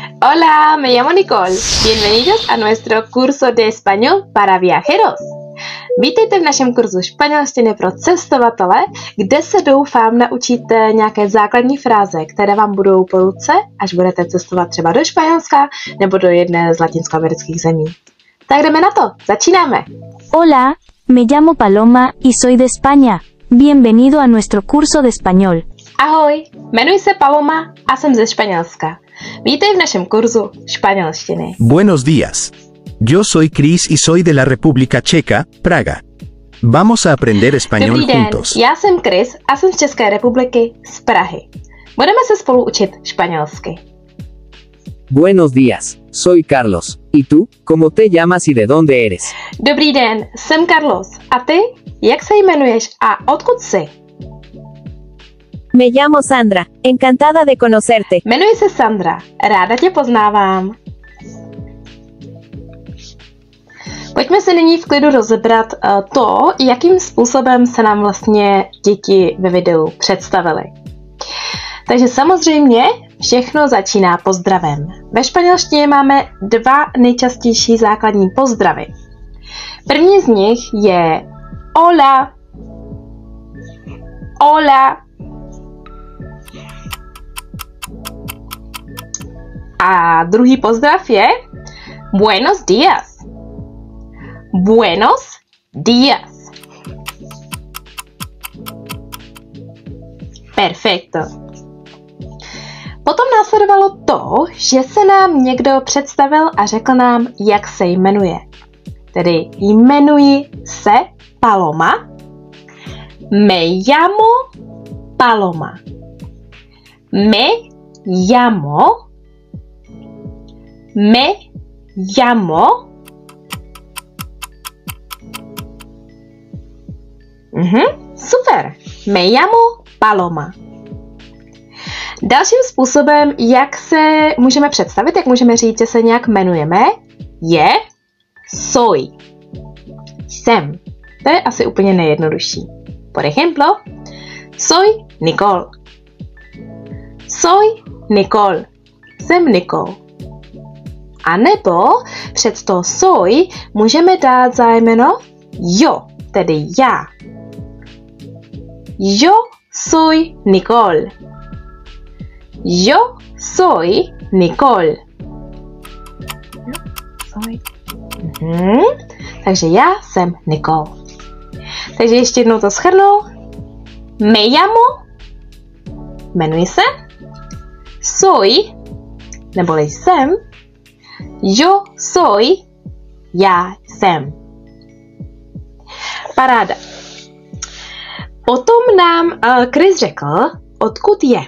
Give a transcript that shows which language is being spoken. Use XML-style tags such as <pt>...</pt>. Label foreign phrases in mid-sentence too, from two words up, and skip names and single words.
<es>Hola, me llamo Nicole. Bienvenidos a nuestro curso de español para viajeros.</es> <cs>Vítejte v našem kurzu španělštiny pro cestovatele, kde se doufám naučíte nějaké základní fráze, které vám budou po ruce, až budete cestovat třeba do Španělska nebo do jedné z latinskoamerických zemí. Tak jdeme na to, začínáme.</cs> <es>Hola, me llamo Paloma y soy de España. Bienvenido a nuestro curso de español.</es> <cs>Ahoj, jmenuji se Paloma a jsem ze Španělska. Vítej v našem kurzu španělštiny.</cs> <es>Buenos días. Yo soy Chris y soy de la República Checa, Praga. Vamos a aprender español</es> <cs>Dobrý den,</cs> <es>juntos.</es> <cs>já jsem Chris a jsem z České republiky, z Prahy. Budeme se spolu učit španělsky.</cs> <es>Buenos días, soy Carlos. ¿Y tú? ¿Cómo te llamas y de dónde eres?</es> <cs>Dobrý den, jsem Carlos. A ty? Jak se jmenuješ a odkud jsi?</cs> <es>Me llamo Sandra, encantada de conocerte.</es> <cs>Jmenuji se Sandra, ráda tě poznávám. Pojďme se nyní v klidu rozebrat to, jakým způsobem se nám vlastně děti ve videu představily. Takže samozřejmě všechno začíná pozdravem. Ve španělštině máme dva nejčastější základní pozdravy. První z nich je</cs> <es>hola, hola.</es> <cs>A druhý pozdrav je</cs> <es>buenos días. Buenos días. Perfecto.</es> <cs>Potom následovalo to, že se nám někdo představil a řekl nám, jak se jmenuje. Tedy jmenuji se Paloma.</cs> <es>Me llamo Paloma. Me llamo. Me llamo. Super. Me llamo Paloma.</es> <cs>Dalším způsobem, jak se můžeme představit, jak můžeme říct, že se nějak jmenujeme, je soy. Jsem. To je asi úplně nejjednodušší.</cs> <es>Por ejemplo, soy Nicole. Soy Nicole.</es> <cs>Jsem Nicole. A nebo před to soy můžeme dát zájmeno yo, tedy já.</cs> <es>Yo soy Nicole. Yo soy Nicole.</es> <cs>Takže já jsem Nicole. Takže ještě jednou to shrnu.</cs> <es>Me llamo,</es> <cs>jmenuji se. Soy, neboli jsem.</cs> <es>Yo soy,</es> <cs>já jsem. Paráda. Potom nám Chris řekl, odkud je.</cs>